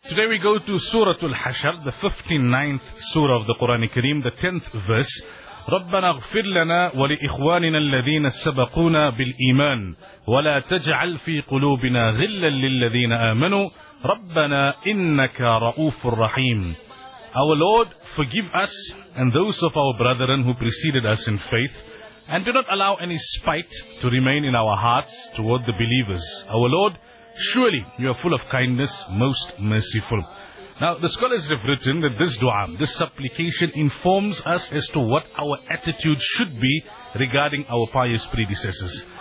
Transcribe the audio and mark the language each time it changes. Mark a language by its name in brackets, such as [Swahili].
[English] Today we go to Surah Al-Hashr, the 59th Surah of the Quran Kareem, the 10th verse. [Arabic] ربنا اغفر لنا ولإخواننا الذين سبقونا بالإيمان ولا تجعل في قلوبنا غلا للذين آمنوا ربنا إنك رؤوف رحيم. [English] Our Lord, forgive us and those of our brethren who preceded us in faith, and do not allow any spite to remain in our hearts toward the believers. Our Lord, surely you are full of kindness, most merciful. Now, the scholars have written that this dua, this supplication, informs us as to what our attitude should be regarding our pious predecessors.